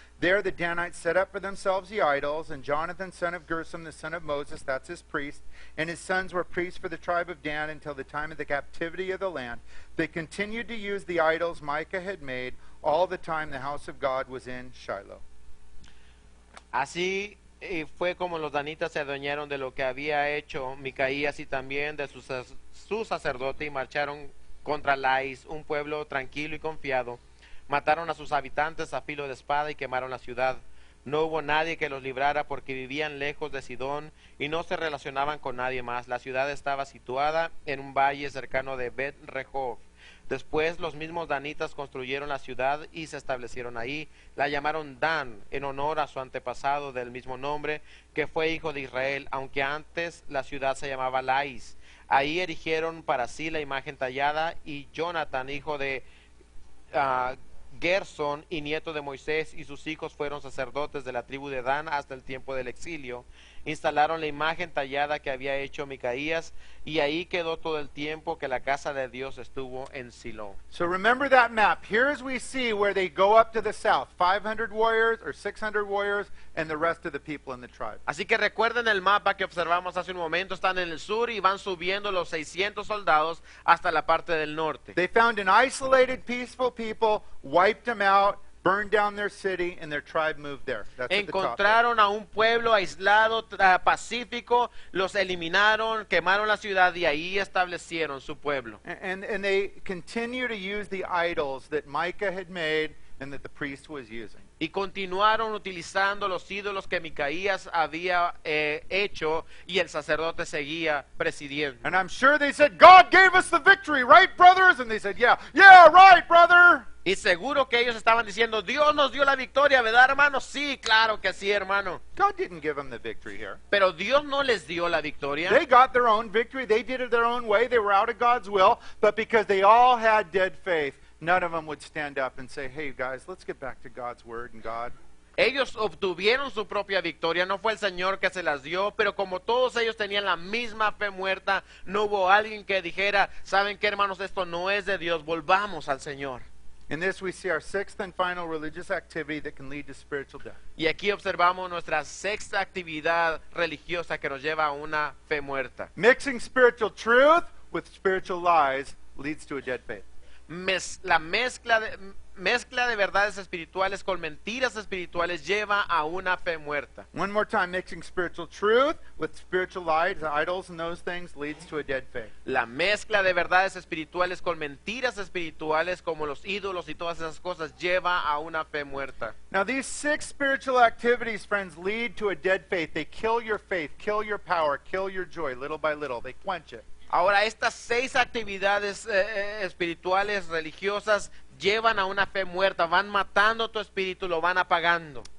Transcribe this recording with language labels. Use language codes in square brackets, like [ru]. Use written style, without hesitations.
[en] There the Danites set up for themselves the idols, and Jonathan, son of Gershom, the son of Moses, that's his priest, and his sons were priests for the tribe of Dan until the time of the captivity of the land. They continued to use the idols Micah had made all the time the house of God was in Shiloh. [es] Así fue como los danitas se adueñaron de lo que había hecho Micaías y también de su sacerdote y marcharon contra Lais, un pueblo tranquilo y confiado. Mataron a sus habitantes a filo de espada y quemaron la ciudad. No hubo nadie que los librara porque vivían lejos de Sidón y no se relacionaban con nadie más. La ciudad estaba situada en un valle cercano de Bet Rehob. Después los mismos danitas construyeron la ciudad y se establecieron ahí. La llamaron Dan en honor a su antepasado del mismo nombre, que fue hijo de Israel, aunque antes la ciudad se llamaba Lais. Ahí erigieron para sí la imagen tallada y Jonathan, hijo de Gerson y nieto de Moisés, y sus hijos fueron sacerdotes de la tribu de Dan hasta el tiempo del exilio. Instalaron la imagen tallada que había hecho Micaías y ahí quedó todo el tiempo que la casa de Dios estuvo en Silo. [en] So remember that map. Here as we see where they go up to the south, 500 warriors or 600 warriors and the rest of the people in the tribe. [es] Así que recuerden el mapa que observamos hace un momento, están en el sur y van subiendo los 600 soldados hasta la parte del norte. [en] They found an isolated, peaceful people, wiped them out, burned down their city, and their tribe moved there. That's at the top. [es] Encontraron a un pueblo aislado, pacífico, los eliminaron, quemaron la ciudad y ahí establecieron su pueblo. [en] And they continue to use the idols that Micah had made and that the priest was using. [es] Y continuaron utilizando los ídolos que Micaías había hecho y el sacerdote seguía presidiendo. [en] And I'm sure they said, God gave us the victory, right, brothers? And they said, yeah, right, brother. [es] Y seguro que ellos estaban diciendo, Dios nos dio la victoria, ¿verdad, hermano? Sí, claro que sí, hermano. [en] God didn't give them the victory here. [es] Pero Dios no les dio la victoria. [en] They got their own victory. They did it their own way. They were out of God's will. But because they all had dead faith, none of them would stand up and say, hey, guys, let's get back to God's word and God. [es] Ellos obtuvieron su propia victoria, no fue el Señor que se las dio, pero como todos ellos tenían la misma fe muerta, no hubo alguien que dijera, ¿saben qué, hermanos? Esto no es de Dios, volvamos al Señor. [en] In this we see our sixth and final religious activity that can lead to spiritual death. [es] Y aquí observamos nuestra sexta actividad religiosa que nos lleva a una fe muerta. [en] Mixing spiritual truth with spiritual lies leads to a dead faith. [es] La mezcla de verdades espirituales con mentiras espirituales lleva a una fe muerta. [en] One more time, mixing spiritual truth with spiritual lies, the idols and those things leads to a dead faith. [es] La mezcla de verdades espirituales con mentiras espirituales como los ídolos y todas esas cosas lleva a una fe muerta. [en] Now these 6 spiritual activities, friends, lead to a dead faith. They kill your faith, kill your power, kill your joy, little by little. They quench it. [es] Ahora, estas 6 actividades espirituales, religiosas, llevan a una fe muerta, van matando tu espíritu, lo van apagando.